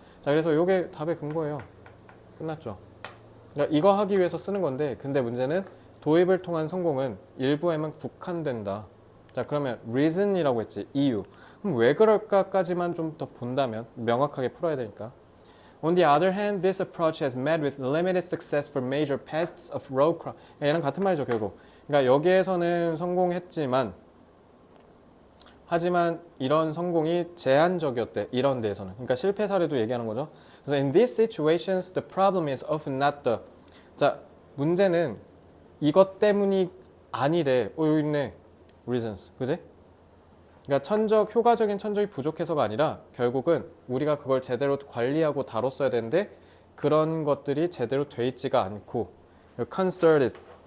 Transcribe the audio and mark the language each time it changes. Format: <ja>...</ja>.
<ko>자, 그래서 이게 답의 근거예요. 끝났죠. 그러니까 이거 하기 위해서 쓰는 건데, 근데 문제는 도입을 통한 성공은 일부에만 국한된다. 자, 그러면 reason이라고 했지. 이유. 그럼 왜 그럴까까지만 좀 더 본다면 명확하게 풀어야 되니까.</ko> <en>On the other hand, this approach has met with limited success for major pests of road crop.</en> <ko>얘는 같은 말이죠, 결국. 그러니까 여기에서는 성공했지만 하지만 이런 성공이 제한적이었대. 이런 데에서는. 그러니까 실패 사례도 얘기하는 거죠.</ko> <en>그래서 in these situations, the problem is often not the.</en> <ko>자, 문제는 이것 때문이 아니래. 여기 있네. reasons. 그지? 그러니까 효과적인 천적이 부족해서가 아니라 결국은 우리가 그걸 제대로 관리하고 다뤘어야 되는데 그런 것들이 제대로 돼 있지가 않고 concerted.</ko>